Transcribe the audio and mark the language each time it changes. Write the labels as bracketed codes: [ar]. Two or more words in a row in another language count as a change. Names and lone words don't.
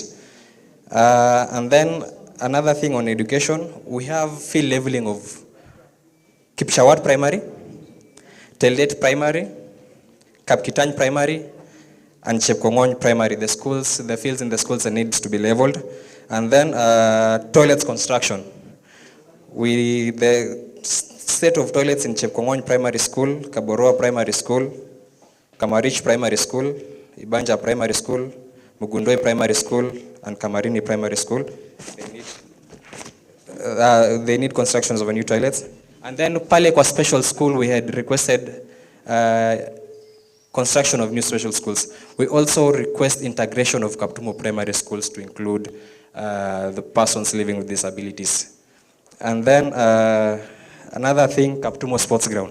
[en] And then another thing on education, we have field leveling of Kipshawat primary, Teldet primary, Kapkitany primary, and Chepkongony primary. The schools, the fields in the schools needs to be leveled. And then toilets construction. The state of toilets in Chepkongony primary school, Kaboroa primary school, Kamarich primary school, Ibanja primary school, Mugundoi primary school, and Kamarini primary school. They need constructions of a new toilets. And then [sw] pale kwa [en] special school we had requested construction of new special schools. We also request integration of Kaptumo primary schools to include the persons living with disabilities. And then another thing, Kaptumo Sports Ground.